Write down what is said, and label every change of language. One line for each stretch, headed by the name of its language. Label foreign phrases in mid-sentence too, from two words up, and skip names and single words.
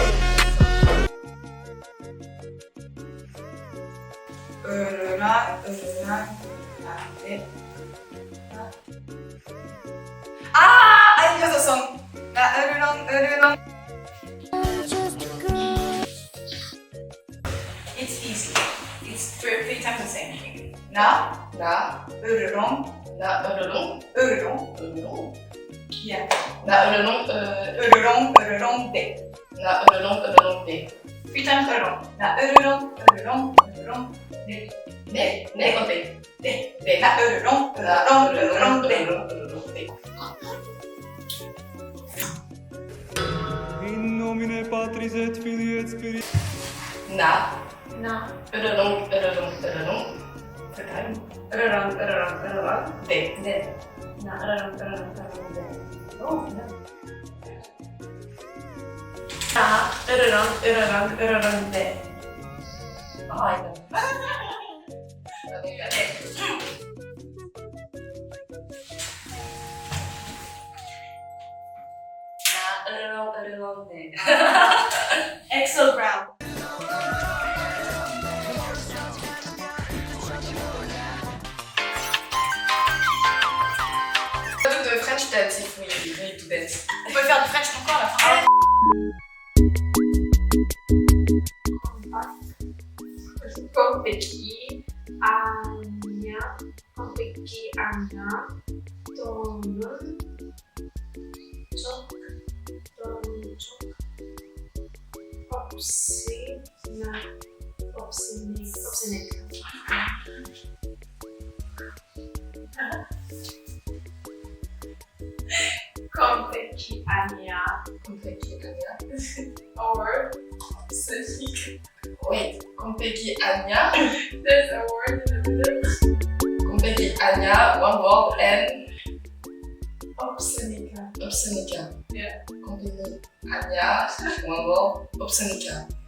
English: I know the song. It's easy. It's three times the same thing. Na, Na, ururong, urulong. yeah. Na, urulong, Ururong, de. de. 3 times ururong. Na, ururong, de. Ne, konti. De. Na, ururong, de.
Latin: In nomine Patris et Filii et Spiritus. Na, Na, urulong. ururong, De. de. Na, ururong, de.
English: Oh, no. Na, ururong, de. Oh, I know. Na, urulong, de. EXO ground. De French dance if we need to dance.
French: On peut faire du French encore à la fin.
Korean: Kompeki Anya To는 쪽 없으니까 Kompeki 아니야.
English: Or wait, kompeki Anya. There's a word in the middle. Kompeki Anya, one word and Obscenica. Yeah. Kompeki Anya, one word, obscenica.